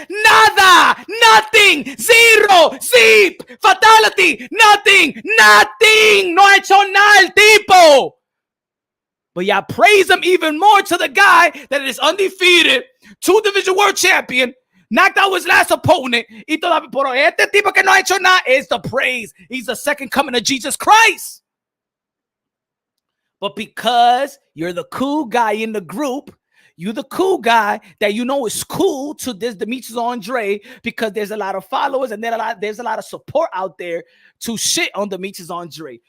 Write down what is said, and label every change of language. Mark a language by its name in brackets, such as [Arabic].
[Spanish] Nada. [English] Nothing. Zero. Zip. Fatality. Nothing. [Spanish] No ha hecho nada el tipo. [English] But y'all praise him even more to the guy that is undefeated, 2 division world champion, knocked out his last opponent. [Spanish] Y todavía, pero este tipo que no ha hecho nada [English] is the praise. He's the second coming of Jesus Christ. But because you're the cool guy in the group, you're the cool guy that you know is cool to this Demetrius Andrade, because there's a lot of followers and there's a lot of support out there to shit on Demetrius Andrade.